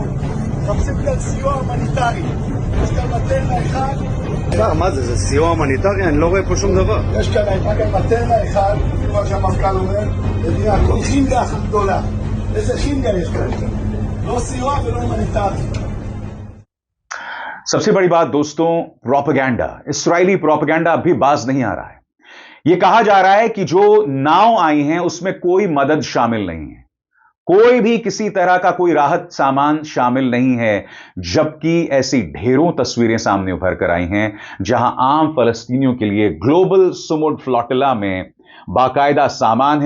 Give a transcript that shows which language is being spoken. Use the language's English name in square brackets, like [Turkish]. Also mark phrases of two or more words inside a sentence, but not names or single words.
[Hebrew] מחפשים כאן סיוע הומניטרי. יש כאן מטרנה אחד. מה זה סיוע הומניטרי? אני לא רואה פה שום דבר. יש כאן מטרנה אחד, לפי מה שהמפכ"ל אומר, ונראה הכל חינגה אחת גדולה. איזה חינגה יש כאן? לא סיוע ולא הומניטרי. [Hindi] सबसे बड़ी बात दोस्तों, प्रोपेगेंडा, इस्राएली प्रोपेगेंडा अभी बाज नहीं आ रहा है। यह कहा जा रहा है कि जो नाव आई हैं उसमें कोई मदद शामिल नहीं है, कोई भी किसी तरह का कोई राहत सामान शामिल नहीं है, जबकि ऐसी ढेरों तस्वीरें सामने उभर कर आई हैं जहां आम फलस्तीनियों के लिए ग्लोबल सुमुड फ्लोटिला में बाकायदा सामान है।